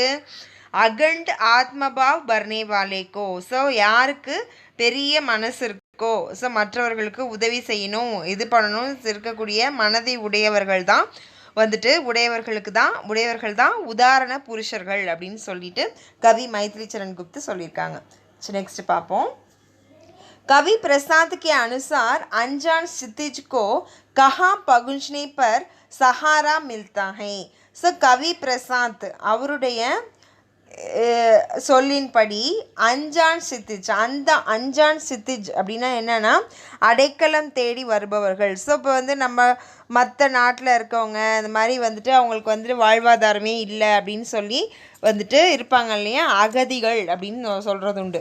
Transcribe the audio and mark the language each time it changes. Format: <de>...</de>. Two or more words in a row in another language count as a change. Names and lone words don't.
<hi>अखंड आत्मभाव भरने वाले को.</hi> <ta>ஸோ யாருக்கு பெரிய மனசு இருக்கோ, ஸோ மற்றவர்களுக்கு உதவி செய்யணும், இது பண்ணணும் இருக்கக்கூடிய மனதை உடையவர்கள் தான் வந்துட்டு உடையவர்கள் தான் உதாரண புருஷர்கள் அப்படின்னு சொல்லிட்டு கவி मैथिली चरण गुप्त சொல்லியிருக்காங்க. நெக்ஸ்ட் பார்ப்போம்.</ta> <hi>कवि प्रसाद के अनुसार अनजान क्षितिज को कहाँ पहुँचने पर सहारा मिलता है?</hi> <ta>ஸோ கவி பிரசாந்த் அவருடைய சொல்லின்படி</ta> <hi>अनजान क्षितिज,</hi> <ta>அந்த</ta> <hi>अनजान क्षितिज</hi> <ta>அப்படின்னா என்னென்னா அடைக்கலம் தேடி வருபவர்கள். ஸோ இப்போ வந்து நம்ம மற்ற நாட்டில் இருக்கவங்க இந்த மாதிரி வந்துட்டு அவங்களுக்கு வந்துட்டு வாழ்வாதாரமே இல்லை அப்படின்னு சொல்லி வந்துட்டு இருப்பாங்க இல்லையா, அகதிகள் அப்படின்னு சொல்கிறது உண்டு.</ta>